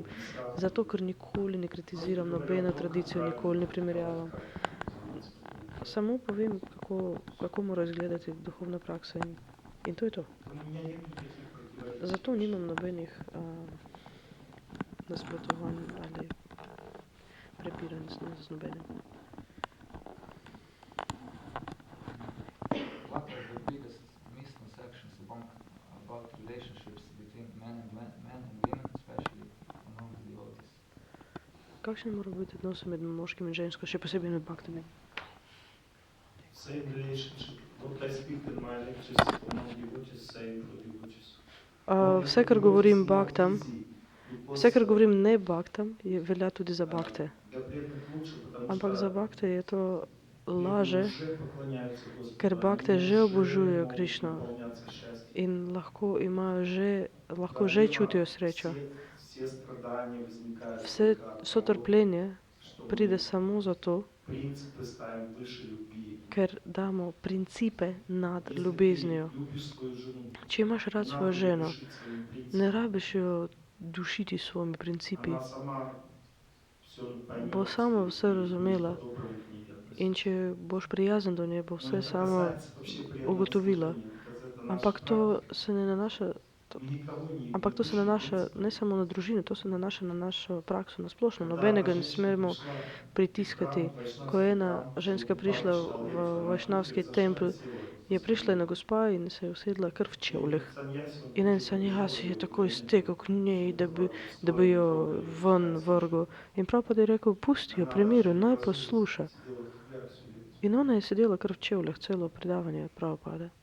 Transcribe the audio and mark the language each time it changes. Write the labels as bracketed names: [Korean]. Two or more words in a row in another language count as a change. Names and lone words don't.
[Slovenian] Zato, ker nikoli ne kritiziram nobeno tradicijo, nikoli ne primerjavam. Samo povem, kako mora izgledati duhovna praksa in to je to. [Russian] У меня нет никаких противоречий. [Slovenian] Zato nimam nobenih nasprotovanj ali prepiranj z nobenim. [English] What are the biggest misconceptions about relationships between men and women, especially among devotees? [Slovenian] Kakšni morajo biti odnosi med moškim in žensko, še posebej med baktami? [English] Same relationship. What I speak in my lectures among devotees, same for devotees. [Slovenian] Vse, kar govorim baktam, vse, kar govorim ne baktam, velja tudi za bakte. [Russian] Для преданных лучше, потому [Slovenian] Ampak [Russian] что [Slovenian] za bakte je to [Russian] преданные [Slovenian] laže, [Russian] уже поклоняются Господу, [Slovenian] ker bakte [Russian] они [Slovenian] že [Russian] уже [Slovenian] obožujejo [Russian] могут [Slovenian] Krišno [Russian] наполняться счастьем. [Slovenian] in lahko že čutijo srečo. [Russian] Все страдания возникают [Slovenian] Vse [Russian] только от [Slovenian] so [Russian] того, [Slovenian] trpljenje [Russian] что мы [Slovenian] pride samo zato, [Russian] принципы ставим выше любви. [Slovenian] ker damo principe nad [Russian] Если [Slovenian] ljubeznijo. [Russian] ты любишь свою жену, [Slovenian] Če imaš rad [Russian] надо [Slovenian] svojo ženo, [Russian] душить своими принципами. [Slovenian] ne rabiš jo dušiti s svojimi principi. [Russian] Она сама все поймет, [Slovenian] Bo sama [Russian] и [Slovenian] vse razumela. [Russian] по-доброму к ней относиться. [Slovenian] In če boš prijazen do nje, bo [Russian] Но [Slovenian] vse [Russian] это [Slovenian] samo [Russian] касается вообще преданных [Slovenian] ugotovila. [Russian] служения, because это наша [Slovenian] Ampak to [Russian] практика. [Slovenian] se ne nanaša, [Russian] Мы никого не [Slovenian] ampak to se [Russian] душим [Slovenian] nanaša [Russian] принципами. [Slovenian] ne samo na družino, to se nanaša na našo prakso, na splošno. [Russian] Когда [Slovenian] Nobenega ne [Russian] женщина [Slovenian] smemo [Russian] пришла в [Slovenian] pritiskati. [Russian] храм, вайшнавский [Slovenian] Ko je ena [Russian] храм, [Slovenian] ženska [Russian] то [Slovenian] prišla [Russian] баба читала [Slovenian] v [Russian] лекцию, она [Slovenian] vajšnavski [Russian] тут [Slovenian] tempelj, [Russian] зашла и села. [Slovenian] je prišla ena gospa in se je usedla kar v čevljih. In en sanjasi je takoj stekel k njej, da bi jo ven vrgel. In Prabhupada je rekel, pusti jo pri miru, naj posluša. In ona je sedela kar v čevljih, celo predavanje Prabhupada.